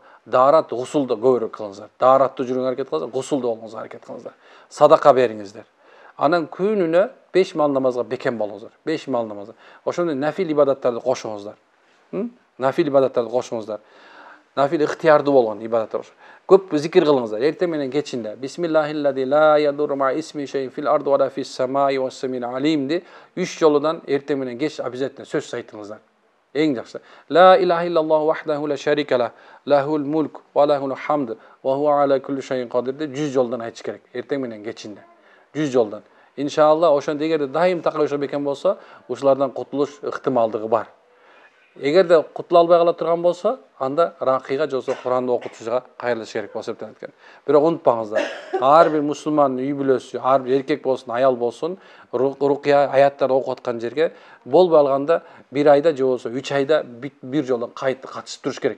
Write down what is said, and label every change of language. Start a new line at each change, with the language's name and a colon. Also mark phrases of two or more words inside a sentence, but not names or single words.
Kyrgyz: Даарат, гусулду көбүрөөк кылыңыздар. Даараттуу жүрүүгө аракет кылыңыздар, гусулду болууңузга аракет кылыңыздар. Садака бериңиздер. Анан күнүнө 5 маал намазга бекем болуңуздар. 5 маал намазга. Ошондой нафил ибадаттарды кошуңуздар. Нафил ибадаттарды кошуңуздар. Нафил ыктыярдуу болгон ибадаттар. Көп зикир кылыңыздар. Эртең менен кечинде
Arabic: بسم الله الذي لا يضر مع اسمه شيء في الأرض وفي السماء وهو السميع العليم
Kyrgyz: 3 жолудан эртең менен кеч обязательно сөз айтыңыздар. Эң жакшы.
Arabic: لا إله إلا الله وحده لا شريك له، له الملك وله الحمد وهو على كل شيء قدير
Kyrgyz: деп 100 жолдан айтыш керек. Эртең менен кечинде. 100 жолдан. Иншалла, ошондо эгерде дайым такыр бекен болсо, ушулардан кутулуш ыктымалдыгы бар. Эгерде кутула албай кала турган болсо, анда ракыйга же болсо Куранды окутуучуга кайрылыш керек болуп эсептелет экен. Бирок унутпаңыздар, ар бир мусулман үй бүлөсү, ар бир эркек болсун, аял болсун, рукия аяттарды окуп аткан жерге болбой алганда 1 айда же болсо 3 айда бир жолдон катышып туруш керек.